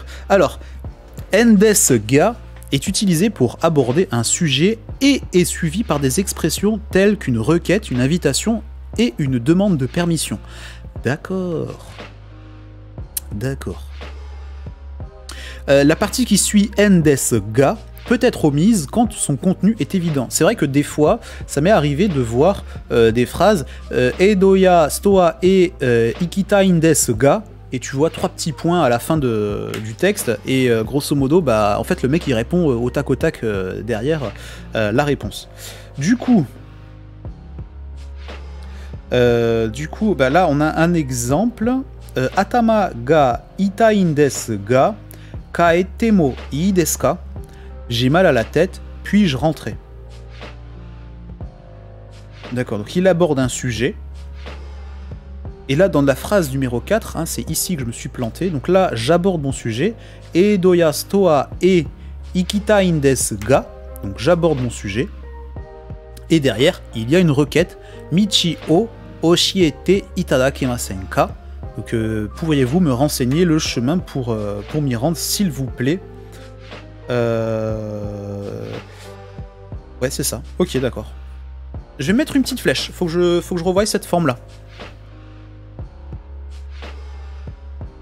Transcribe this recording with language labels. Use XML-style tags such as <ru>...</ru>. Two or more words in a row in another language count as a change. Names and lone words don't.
<fr>Alors,</fr> <ja>んですが</ja> <fr>est utilisé pour aborder un sujet et est suivi par des expressions telles qu'une requête, une invitation et une demande de permission. D'accord. D'accord. La partie qui suit</fr> <ja>んですが</ja> <fr>peut être omise quand son contenu est évident. C'est vrai que des fois, ça m'est arrivé de voir des phrases</fr> <ja>江戸屋ストアへ行きたいんですが,</ja> <fr>et tu vois 3 petits points à la fin du texte, et grosso modo, bah, en fait, le mec il répond au tac derrière la réponse. Du coup, bah, là on a un exemple.</fr> <ja>頭が痛いんですが帰ってもいいですか?</ja> <fr>J'ai mal à la tête, puis-je rentrer? D'accord, donc il aborde un sujet. Et là, dans la phrase numéro 4, hein, c'est ici que je me suis planté. Donc là, j'aborde mon sujet.</fr> <ja>江戸屋ストアへ行きたいんですが.</ja> <fr>Donc j'aborde mon sujet. Et derrière, il y a une requête.</fr> <ja>道を教えていただけませんか?</ja> <fr>Donc pourriez-vous me renseigner le chemin pour m'y rendre, s'il vous plaît? Ouais, c'est ça. Ok, d'accord. Je vais mettre une petite flèche. Faut que je revoie cette forme-là.</fr>